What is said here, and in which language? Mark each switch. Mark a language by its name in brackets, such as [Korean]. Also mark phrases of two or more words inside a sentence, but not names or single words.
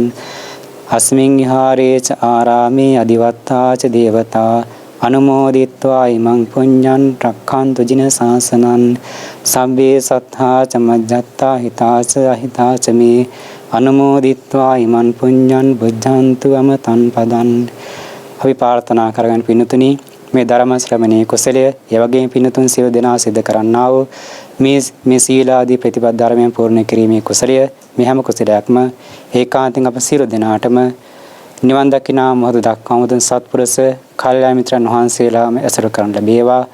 [Pali] අස්මින් විහාරේ ච ආරාමේ අදිවත්තා ච දේවතා අනුමෝදිත්වා ඉමං පුඤ්ඤං රක්ඛන්තු ජින සාසනං. සබ්බේ සත්තා ච මජ්ජත්තා හිතාච අහිතාච මේ අනුමෝදිත්වා ඉමං පුඤ්ඤං බුද්ධන්තු අමතං පදං. [Sinhala] අපි ප්‍රාර්ථනා කරගෙන පින්තුනි මේ ධර්ම ශ්‍රවණයේ කුසලය ඒ වගේම පින්තුන් සියලු දෙනා සිද්ධ කරන්නා වූ මේ සීලාදී ප්‍රතිපද ධර්මයන් පූර්ණ කිරීමේ කුසලය මේ හැම කුසලයක්ම ඒකාන්තයෙන් අප සියලු දෙනාටම නිවන් දකිනා මොහොත දක්වාම උතුම් සත්පුරුෂ කල්යාණ මිත්‍රයන් වහන්සේලාම ඇසුරු කරන ලැබේවා.